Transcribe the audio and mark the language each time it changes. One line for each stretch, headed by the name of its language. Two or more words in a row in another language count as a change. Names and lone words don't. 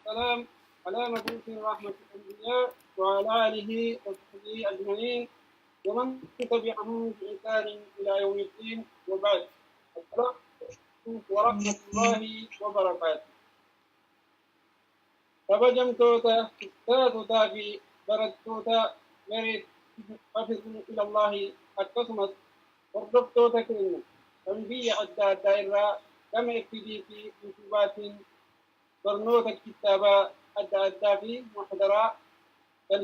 Arabic: والسلام على مبعوث رحمة الأنبياء وعلى آله وصحبه أجمعين ومن تبعهم بإحسان إلى يوم الدين وبعد. السلام عليكم ورحمة الله وبركاته.
Oromo: kabajamtoota taatotaa fi barattoota merit hafizuu ilallahi akkasumas hordoftoota keenya kan biyya adda addaa irraa gama FB fi yuutuubaatiin barnoota kitaabaa adda addaa fi muhadaraa kan